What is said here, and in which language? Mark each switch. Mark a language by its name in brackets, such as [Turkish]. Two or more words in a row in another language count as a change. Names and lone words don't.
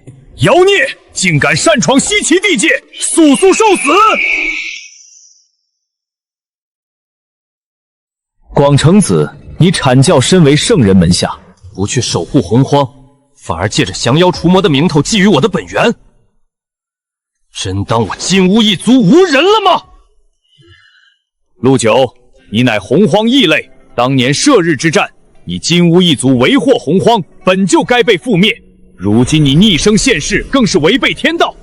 [Chinese] 妖孽，竟敢擅闖西岐地界，速速受死！廣成子，你阐教身為圣人門下，不去守護洪荒，反而借着降妖除魔的名頭覬覦我的本源，真當我金烏一族無人了嗎？陸九，你乃洪荒異類，當年射日之戰，你金烏一族為禍洪荒，本就該被覆滅。如今你逆生現世，更是違背天道。